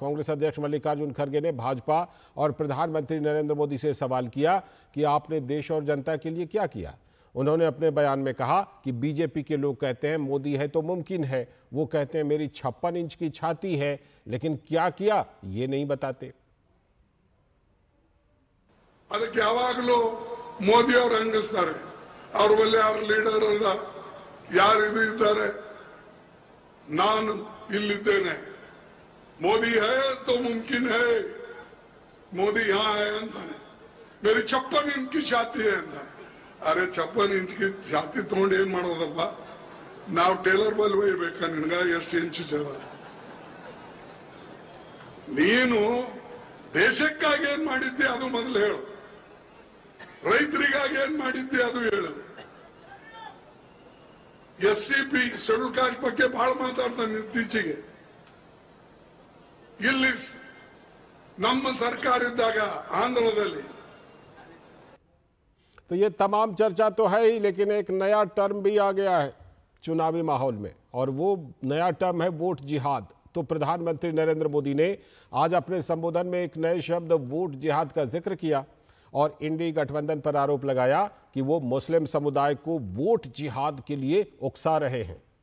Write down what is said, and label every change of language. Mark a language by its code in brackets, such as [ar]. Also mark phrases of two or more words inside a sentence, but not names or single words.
[hi] कांग्रेस अध्यक्ष मल्लिकार्जुन खड़गे ने भाजपा और प्रधानमंत्री नरेंद्र मोदी से सवाल किया कि आपने देश और जनता के लिए क्या किया। उन्होंने अपने बयान में कहा कि बीजेपी के लोग कहते हैं मोदी है तो मुमकिन है, वो कहते हैं मेरी 56 इंच की छाती है, लेकिन क्या किया ये नहीं बताते। [kn] ಅದಕ್ಕೆ ಯಾವಾಗಲೂ ಮೋದಿ ಅವರು ಹಂಗಿಸ್ತಾರೆ, ಅವ್ರ ಬಳಿ ಯಾರು ಲೀಡರ್ ಅಲ್ಲ, ಯಾರು ಇದು ಇದ್ದಾರೆ, ನಾನು ಇಲ್ಲಿದ್ದೇನೆ, [hi] मोदी है तो मुमकिन है, मोदी यहाँ है [kn] ಅಂತಾನೆ, [hi] मेरी 56 इंच की छाती है [kn] ಅಂತಾನೆ। [hi] अरे 56 इंच की छाती [kn] ತಗೊಂಡು ಏನ್ ಮಾಡೋದಪ್ಪ? ನಾವು ಟೇಲರ್ ಬಲ್ ಒಯ್ಯಬೇಕಾ ನಿನಗ? ಎಷ್ಟು ಇಂಚ್ ಜನ ನೀನು ದೇಶಕ್ಕಾಗಿ ಏನ್ ಮಾಡಿದ್ದೆ ಅದು ಮೊದಲು ಹೇಳು, ರೈತರಿಗಾಗಿ ಏನ್ ಮಾಡಿದ್ದೆ ಅದು ಹೇಳು। ಎಸ್ಸಿಪಿ [en] Schedule Caste [kn] ಬಗ್ಗೆ ಬಹಳ ಮಾತಾಡ್ತಾನೆ ಇತ್ತೀಚೆಗೆ। ಇಲ್ಲಿ ನಮ್ಮ ಸರ್ಕಾರ ಇದ್ದಾಗ ಆಂಧ್ರದಲ್ಲಿ [hi] तो ये तमाम चर्चा तो है ही, लेकिन एक नया टर्म भी आ गया है चुनावी माहौल में, और वो नया टर्म है वोट जिहाद। तो प्रधानमंत्री नरेंद्र मोदी ने आज अपने संबोधन में एक नए शब्द वोट जिहाद का जिक्र किया और इंडी गठबंधन पर आरोप लगाया कि वो मुस्लिम समुदाय को वोट जिहाद के लिए उकसा रहे हैं।